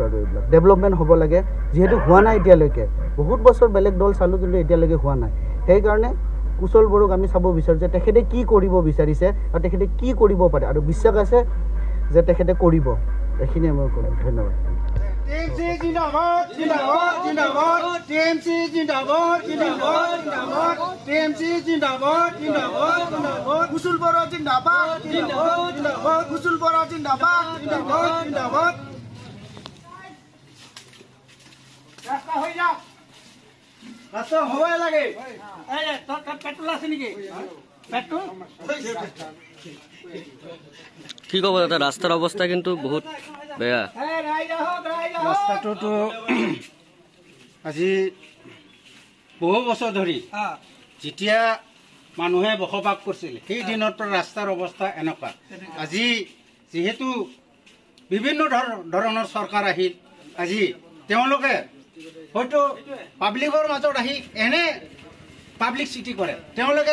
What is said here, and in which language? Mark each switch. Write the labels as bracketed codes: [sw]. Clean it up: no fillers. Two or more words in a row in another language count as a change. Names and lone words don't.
[as] আৰু এইবিলাক ডেভেলপমেণ্ট হ'ব লাগে, যিহেতু হোৱা নাই এতিয়ালৈকে। বহুত বছৰ বেলেগ দল চালোঁ কিন্তু এতিয়ালৈকে হোৱা নাই। সেইকাৰণে কুশল বড়োক আমি চাব বিচাৰোঁ যে তেখেতে কি কৰিব বিচাৰিছে আৰু তেখেতে কি কৰিব পাৰে, আৰু বিশ্বাস আছে যে তেখেতে কৰিব। এইখিনিয়ে মই ক'লোঁ। ধন্যবাদ। [hi] TMC जिंदाबाद जिंदाबाद जिंदाबाद TMC जिंदाबाद जिंदाबाद जिंदाबाद TMC जिंदाबाद जिंदाबाद जिंदाबाद कुशल बड़ो जिंदाबाद जिंदाबाद जिंदाबाद कुशल बड़ो जिंदाबाद जिंदाबाद जिंदाबाद [as] হৈ যা ৰাস্তা হ'বই লাগে পেট্ৰল আছে নেকি পেট্ৰল কি ক'ব দাদা ৰাস্তাৰ অৱস্থা কিন্তু বহুত বেয়া ৰাস্তাটোতো আজি বহু বছৰ ধৰি যেতিয়া মানুহে বসবাস কৰিছিল সেই দিনৰ পৰা ৰাস্তাৰ অৱস্থা এনেকুৱা আজি যিহেতু বিভিন্ন ধৰণৰ চৰকাৰ আহিল আজি তেওঁলোকে হয়তো পাব্লিকৰ মাজত আহি এনে পাব্লিক চিটি কৰে তেওঁলোকে